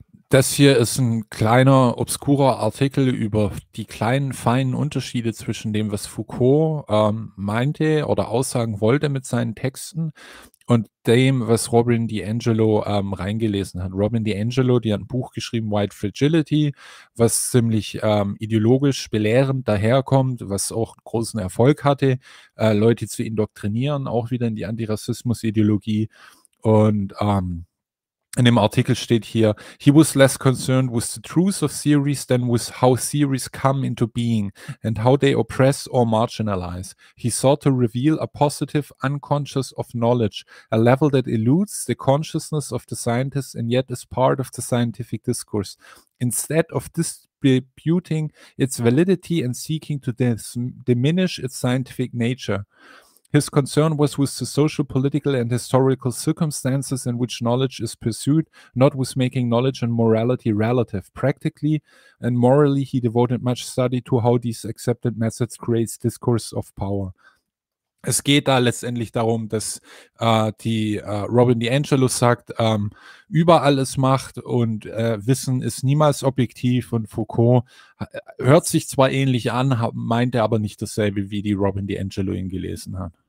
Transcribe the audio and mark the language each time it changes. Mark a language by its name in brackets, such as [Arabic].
[German] Das hier ist ein kleiner, obskurer Artikel über die kleinen, feinen Unterschiede zwischen dem, was Foucault meinte oder aussagen wollte mit seinen Texten und dem, was Robin DiAngelo reingelesen hat. Robin DiAngelo, die hat ein Buch geschrieben, White Fragility, was ziemlich ideologisch belehrend daherkommt, was auch großen Erfolg hatte, Leute zu indoktrinieren, auch wieder in die Antirassismus-Ideologie. Und In dem Artikel steht hier, [English] he was less concerned with the truth of theories than with how theories come into being and how they oppress or marginalize. He sought to reveal a positive unconscious of knowledge, a level that eludes the consciousness of the scientists and yet is part of the scientific discourse. Instead of disputing its validity and seeking to diminish its scientific nature. His concern was with the social, political, and historical circumstances in which knowledge is pursued, not with making knowledge and morality relative. Practically and morally, he devoted much study to how these accepted methods create discourse of power. [German] Es geht da letztendlich darum, dass Robin DiAngelo sagt, überall ist Macht und Wissen ist niemals objektiv. Und Foucault hört sich zwar ähnlich an, meinte aber nicht dasselbe, wie die Robin DiAngelo ihn gelesen hat.